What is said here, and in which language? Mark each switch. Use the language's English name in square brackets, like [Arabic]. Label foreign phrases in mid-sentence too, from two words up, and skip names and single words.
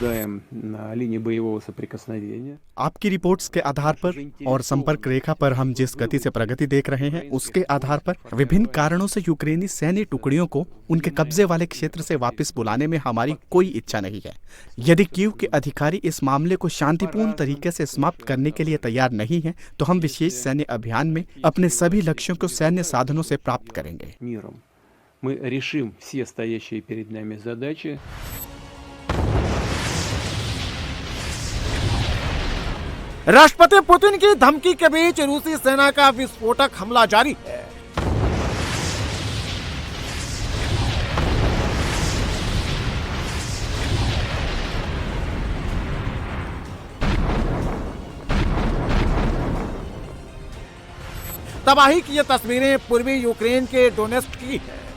[Hindi] आपकी रिपोर्ट्स के आधार पर और संपर्क रेखा पर हम जिस गति से प्रगति देख रहे हैं उसके आधार पर विभिन्न कारणों से यूक्रेनी सैन्य टुकड़ियों को उनके कब्जे वाले क्षेत्र से वापस बुलाने में हमारी कोई इच्छा नहीं है। यदि कीव के अधिकारी इस मामले को शांतिपूर्ण तरीके से समाप्त करने के लिए तैयार नहीं है तो हम विशेष सैन्य अभियान में अपने सभी लक्ष्यों को सैन्य साधनों से प्राप्त करेंगे। [Russian] Мы решим все стоящие перед нами задачи. [Hindi] राष्ट्रपति पुतिन की धमकी के बीच रूसी सेना का विस्फोटक हमला जारी है। तबाही की ये तस्वीरें पूर्वी यूक्रेन के डोनेस्क की है।